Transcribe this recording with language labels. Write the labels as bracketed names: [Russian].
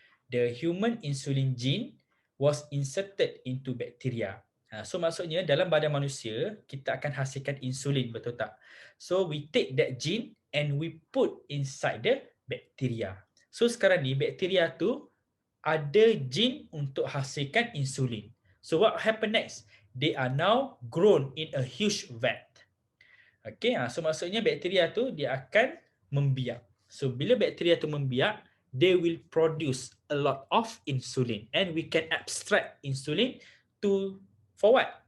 [English] The human insulin gene was inserted into bacteria. [Malay] So maksudnya dalam badan manusia kita akan hasilkan insulin, betul tak? [English] So we take that gene and we put inside the bacteria. [Malay] So sekarang ni bakteria tu ada gene untuk hasilkan insulin. [English] So what happen next? They are now grown in a huge vat. Okay, [Malay] so maksudnya bakteria tu dia akan membiak. So bila bakteria tu membiak, [English] they will produce a lot of insulin and we can extract insulin for what?